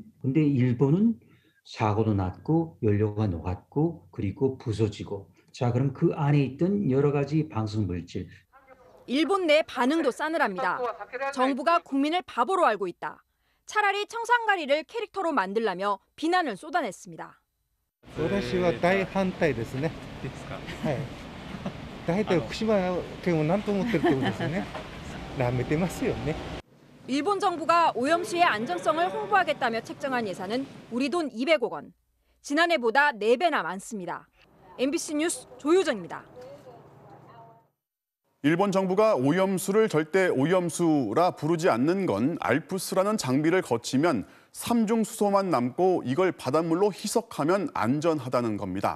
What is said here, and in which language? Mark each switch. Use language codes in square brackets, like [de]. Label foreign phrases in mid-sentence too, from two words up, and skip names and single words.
[ko] 근데 일본은 사고도 났고 연료가 녹았고 그리고 부서지고. 자, 그럼 그 안에 있던 여러 가지 방사성 물질. 일본 내 반응도 싸늘합니다. 정부가 국민을 바보로 알고 있다. 차라리 청산가리를 캐릭터로 만들라며 비난을 쏟아냈습니다. [ja] 私は大反対ですね。ですか。はい。大体福島県を何と思ってるってことですよね。なめてますよね。 [ko] 일본 정부가 오염수의 안전성을 홍보하겠다며 책정한 예산은 우리 돈 200억 원. 지난해보다 4배나 많습니다. MBC 뉴스 조효정입니다. 일본 정부가 오염수를 절대 오염수라 부르지 않는 건 알프스라는 장비를 거치면 삼중수소만 남고 이걸 바닷물로 희석하면 안전하다는 겁니다.